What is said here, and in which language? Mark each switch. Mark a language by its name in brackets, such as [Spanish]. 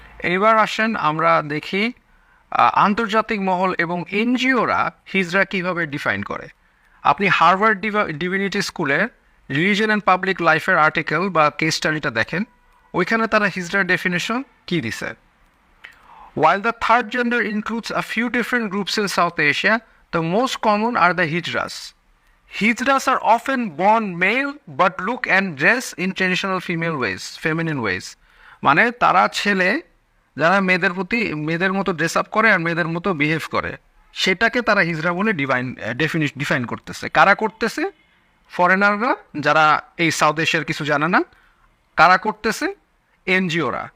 [Bangla] এইবার আসেন আমরা দেখি আন্তর্জাতিক মহল এবং এনজিওরা হিজড়া কীভাবে ডিফাইন করে। আপনি হার্ভার্ড ডিভিনিটি স্কুলের রিলিজন অ্যান্ড পাবলিক লাইফের আর্টিকেল বা কেস স্টাডিটা দেখেন, ওইখানে তারা হিজড়ার ডেফিনেশন কী দিছে। [English] While the third gender includes a few different groups in South Asia, the most common are the hijras. Hijras are often born male but look and dress in traditional feminine ways. [Bangla] মানে তারা ছেলে যারা মেয়েদের মতো dress up করে আর মেয়েদের মতো behave করে, সেটাকে তারা হিজড়া বলে ডিফাইন করতেছে। কারা করতেছে? ফরেনাররা, যারা এই সাউথ এশিয়ার কিছু জানে না। কারা করতেছে? এনজিওরা।